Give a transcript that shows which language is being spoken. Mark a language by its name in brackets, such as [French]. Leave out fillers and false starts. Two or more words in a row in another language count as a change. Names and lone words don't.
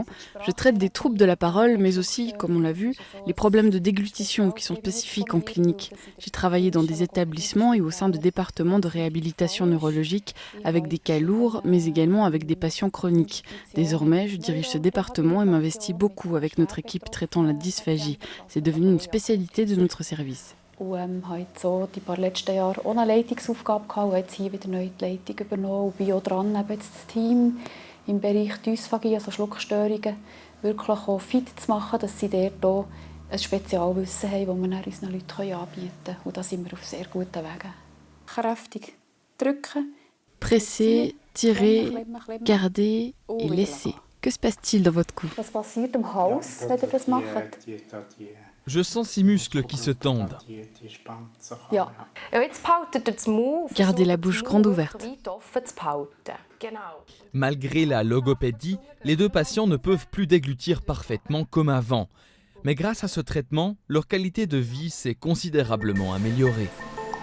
[French] Je traite des troubles de la parole, mais aussi, comme on l'a vu, les problèmes de déglutition qui sont spécifiques en clinique. J'ai travaillé dans des établissements et au sein de départements de réhabilitation neurologique avec des cas lourds, mais également avec des patients chroniques. Désormais, je dirige ce département et m'investis beaucoup avec notre équipe traitant la dysphagie. C'est devenu une spécialité de notre service. [German] Und habe jetzt so die paar letzten Jahre auch eine Leitungsaufgabe gehabt und jetzt hier wieder neu die Leitung übernommen und bin auch dran, eben jetzt das Team im Bereich Dysphagie, also Schluckstörungen, wirklich auch fit zu machen, dass sie dort auch ein Spezialwissen haben, das wir dann unseren Leuten anbieten können. Und da sind wir auf sehr guten Wegen. Kräftig drücken. [French] Presser, tirer, garder et laisser. Que se passe-t-il dans votre cou? [German] Was passiert am Hals, wenn ihr das macht? [French] Je sens ces muscles qui se tendent. [German] Ja. [French] Gardez la bouche grande ouverte. Malgré la logopédie, les deux patients ne peuvent plus déglutir parfaitement comme avant. Mais grâce à ce traitement, leur qualité de vie s'est considérablement améliorée.